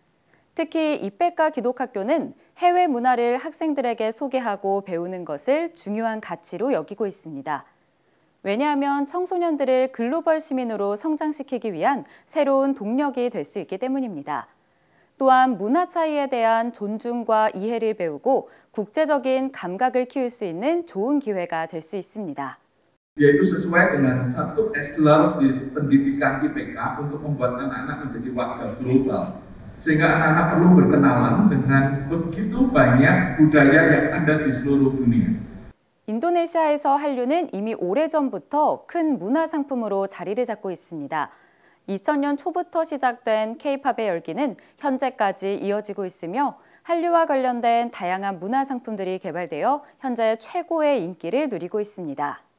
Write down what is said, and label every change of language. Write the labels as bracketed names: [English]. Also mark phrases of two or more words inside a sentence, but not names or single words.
[Korean] 특히 이백가 기독학교는 해외 문화를 학생들에게 소개하고 배우는 것을 중요한 가치로 여기고 있습니다. 왜냐하면 청소년들을 글로벌 시민으로 성장시키기 위한 새로운 동력이 될 수 있기 때문입니다. 또한 문화 차이에 대한 존중과 이해를 배우고 국제적인 감각을 키울 수 있는 좋은 기회가 될 수 있습니다. [Indonesian] Yaitu sesuai dengan satu estelar di pendidikan IPK untuk membuat anak-anak menjadi warga global. Sehingga anak-anak perlu berkenalan dengan begitu banyak budaya yang ada di seluruh dunia. [Korean] 인도네시아에서 한류는 이미 오래전부터 큰 문화 상품으로 자리를 잡고 있습니다. 2000년 초부터 시작된 K-팝의 열기는 현재까지 이어지고 있으며 한류와 관련된 다양한 문화 상품들이 개발되어 현재 최고의 인기를 누리고 있습니다.